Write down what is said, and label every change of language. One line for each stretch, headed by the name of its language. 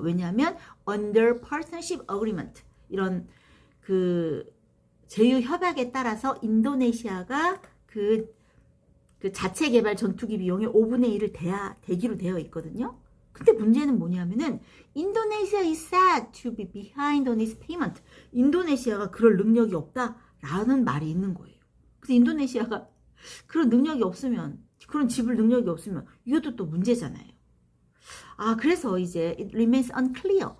Korean: 왜냐하면
English: under partnership agreement,
Korean: 이런 그 제휴 협약에 따라서 인도네시아가 그 자체 개발 전투기 비용의 5분의 1을 대기로 되어 있거든요. 근데 문제는 뭐냐면은 인도네시아
English: is said to be behind on its payment.
Korean: 인도네시아가 그럴 능력이 없다라는 말이 있는 거예요. 그래서 인도네시아가 그런 능력이 없으면, 그런 지불 능력이 없으면 이것도 또 문제잖아요. 그래서 이제
English: it remains unclear.